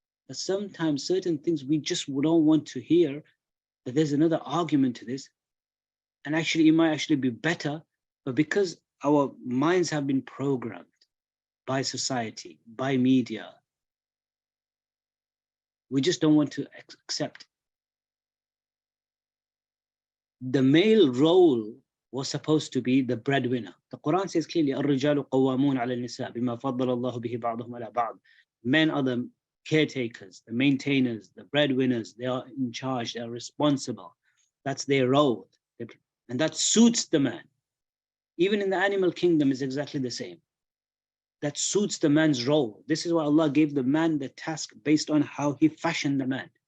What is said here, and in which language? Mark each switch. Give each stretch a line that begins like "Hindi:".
English: that sometimes certain things we just don't want to hear, that there's another argument to this, and actually it might actually be better, but because our minds have been programmed by society, by media, we just don't want to accept. The male role was supposed to be the breadwinner. The Quran says clearly,
Arabic: الرجال قوامون على النساء بما فضل الله به بعضهم على بعض.
English: Men are the caretakers, the maintainers, the breadwinners. They are in charge, they are responsible. That's their role. And that suits the man. Even in the animal kingdom is exactly the same. That suits the man's role. This is why Allah gave the man the task based on how he fashioned the man.